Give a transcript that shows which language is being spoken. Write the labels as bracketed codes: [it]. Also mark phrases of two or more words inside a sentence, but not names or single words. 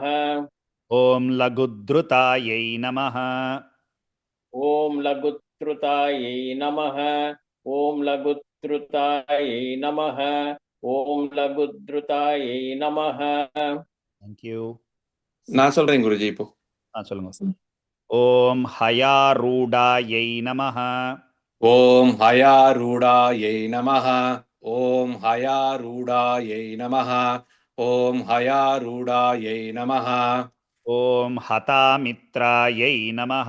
[sa] ॐ लघुद्रुतायै नमः ॐ लघुद्रुतायै नमः ॐ लघुद्रुतायै नमः ॐ लघुद्रुतायै नमः [en] Thank you. [ta] நான் சொல்றேன் குருஜி இப்போ. சொல்லுங்க. [sa] ॐ हयारूढायै नमः ॐ हयारूढायै नमः ॐ हयारूढायै नमः ॐ हयारूढायै नमः ॐ हतामित्रायै नमः